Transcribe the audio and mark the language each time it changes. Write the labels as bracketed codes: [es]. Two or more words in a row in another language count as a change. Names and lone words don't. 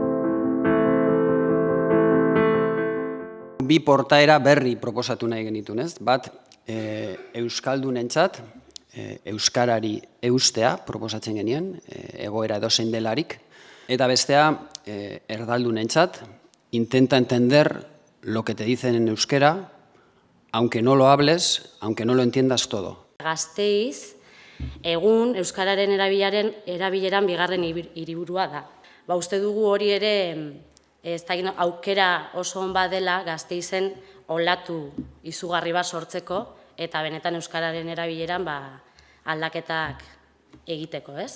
[eu] Bi portaera berri proposatu nahi genitun, ez? Bat, euskaldunentzat, euskarari eustea proposatzen genien, egoera edozein delarik, eta bestea, erdaldunentzat, [es] intenta entender lo que te dicen en euskera, aunque no lo hables, aunque no lo entiendas todo. [eu] Gazteiz, egun euskararen erabileran bigarren hiriburua da. Uste dugu hori ere aukera oso on badela Gasteizen olatu izugarri bat sortzeko eta benetan euskararen erabileran aldaketak egiteko, ez?